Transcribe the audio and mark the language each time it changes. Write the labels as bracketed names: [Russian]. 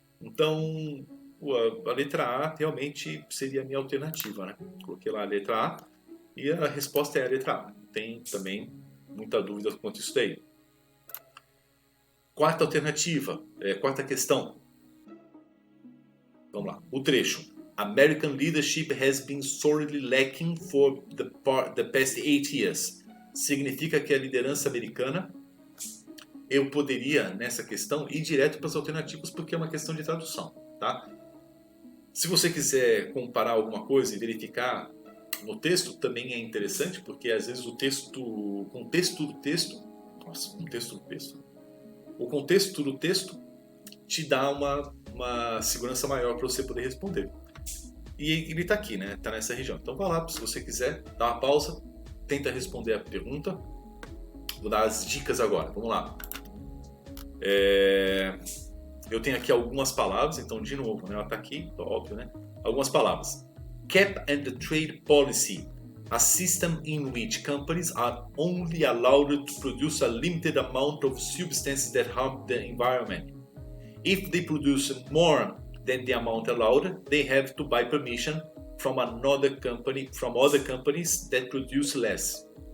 [Portuguese] Então, a letra A realmente seria a minha alternativa, né? Coloquei lá a letra A e a resposta é a letra A. Não tem também muita dúvida quanto a isso daí. Quarta alternativa, quarta questão. Vamos lá. O trecho. [English] American leadership has been sorely lacking for the past 8 years. [Portuguese] Significa que a liderança americana, eu poderia, nessa questão, ir direto para as alternativas porque é uma questão de tradução, tá? Se você quiser comparar alguma coisa e verificar no texto, também é interessante, porque às vezes o contexto do texto te dá uma segurança maior para você poder responder. E ele está aqui, né? Está nessa região. Então vai lá, se você quiser, dá uma pausa, tenta responder a pergunta. Vou dar as dicas agora. Vamos lá. Eu tenho aqui algumas palavras, então de novo, né? Ela está aqui, óbvio, né? Algumas palavras. [English] Cap and Trade Policy, a system in which companies are only allowed to produce a limited amount of substances that harm the environment. If they produce more than the amount allowed, they have to buy permission from other companies that produce less.